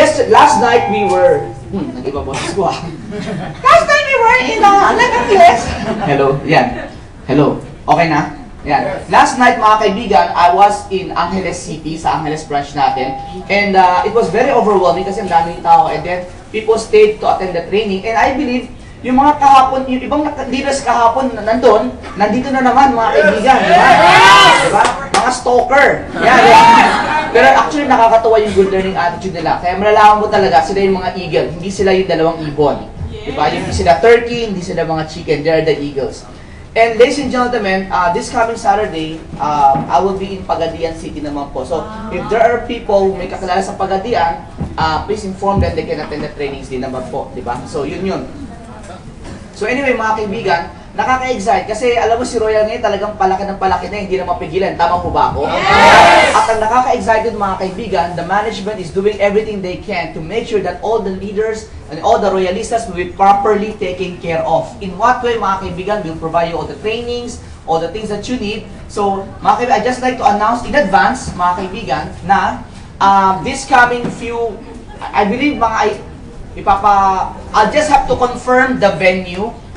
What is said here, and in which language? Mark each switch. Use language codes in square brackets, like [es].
[en] Last night we were, [tl] nag-iba boses ko [en] Last night we were in Angeles. Hello, yan. Hello, okay na? Yan. Last night mga kaibigan, I was in Angeles City, sa Angeles branch natin. And it was very overwhelming [tl] kasi ang daming tao. [en] And then, people stayed to attend the training. And I believe, [tl] yung mga kahapon, yung ibang leaders kahapon nandun, nandito na naman mga kaibigan. Diba? Diba? Mga stalker. Yan. Pero actually, nakakatawa yung [en] good learning attitude [tl] nila. Kaya malalaman mo talaga, sila yung mga eagle. Hindi sila yung dalawang ibon. Diba? Hindi sila turkey, hindi sila mga chicken. [en] They are the eagles. And ladies and gentlemen, this coming Saturday, I will be in Pagadian City naman po. So, if there are people who [tl] may kakilala sa Pagadian, [en] please inform them they can attend the trainings din naman po, di ba? So, yun. [tl] So anyway, mga kaibigan, nakaka-excite kasi alam mo si Royal ngayon talagang palaki ng palaki na hindi na mapigilan. Tama po ba ako? Yes! At ang nakaka-excited mga kaibigan, [en] the management is doing everything they can to make sure that all the leaders and all the Royalistas will be properly taken care of. In what way mga kaibigan, we'll provide you all the trainings, all the things that you need. So mga kaibigan, I'd just like to announce in advance mga kaibigan na this coming few, I believe I'll just have to confirm the venue.